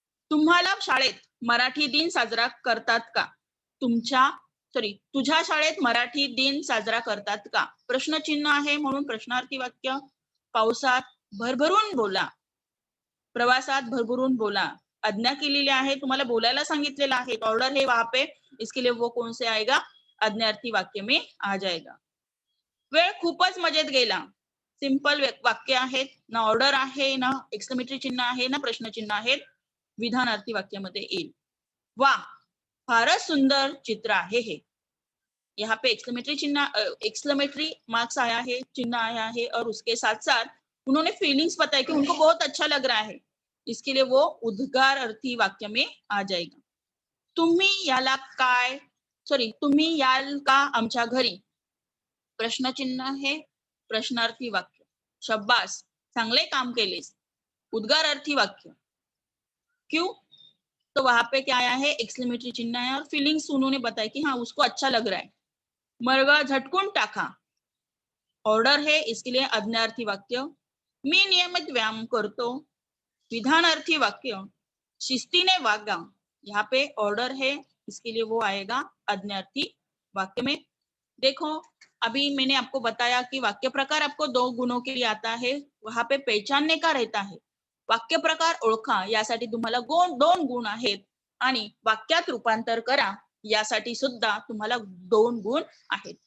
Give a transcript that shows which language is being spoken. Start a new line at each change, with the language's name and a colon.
Marathi: तुम्हाला शाळेत मराठी दिन साजरा करतात का? तुझ्या शाळेत मराठी दिन साजरा करतात का? प्रश्नचिन्ह आहे म्हणून प्रश्नार्थी वाक्य. पावसात भरभरून बोला, प्रवासात भरभरून बोला. आज्ञा केलेली आहे, तुम्हाला बोलायला सांगितलेलं आहे.
Hindi: ऑर्डर है वहां पे, इसके लिए वो कौन से आएगा, आज्ञार्थी वाक्य में आ जाएगा.
Marathi: वेळ खूपच मजेत गेला. सिंपल वाक्य आहेत, ना ऑर्डर आहे, ना एक्सक्लेमेटरी चिन्ह आहे, ना प्रश्नचिन्ह आहेत. विधानार्थी वाक्यामध्ये येईल. वाह, फारच सुंदर चित्र आहे हे.
Hindi: यहाँ पे एक्सक्लेमेटरी मार्क्स आया है, चिन्ह आया है, और उसके साथ साथ उन्होंने फीलिंग्स बताई कि उनको बहुत अच्छा लग रहा है. इसके लिए वो उद्गार अर्थी वाक्य में आ जाएगा.
Marathi: तुम्ही याल का आमच्या घरी? प्रश्नचिन्ह आहे, प्रश्नार्थी वाक्य. शब्बास, चांगले काम केलेस. उद्गारार्थी वाक्य.
Hindi: क्यों? तो वहां पे क्या आया है, एक्सक्लेमेटरी चिन्ह है और फीलिंग्स उन्होंने बताया कि हाँ उसको अच्छा लग रहा है.
Marathi: मरगा झटकून टाका. ऑर्डर है, इसके लिए आज्ञार्थी वाक्य. मी नियमित व्यायाम करतो. विधानार्थी वाक्य. शिस्तीने वागा.
Hindi: यहाँ पे ऑर्डर है, इसके लिए वो आएगा आज्ञार्थी वाक्य में. देखो, अभी मैंने आपको बताया कि वाक्य प्रकार आपको 2 गुणों के लिए आता है. वहां पे पहचानने का रहता है.
Marathi: वाक्य प्रकार ओळखा, यासाठी तुम्हाला 2 गुण आहेत. आणि वाक्यात रूपांतर करा, यासाठी सुद्धा तुम्हाला 2 गुण आहेत.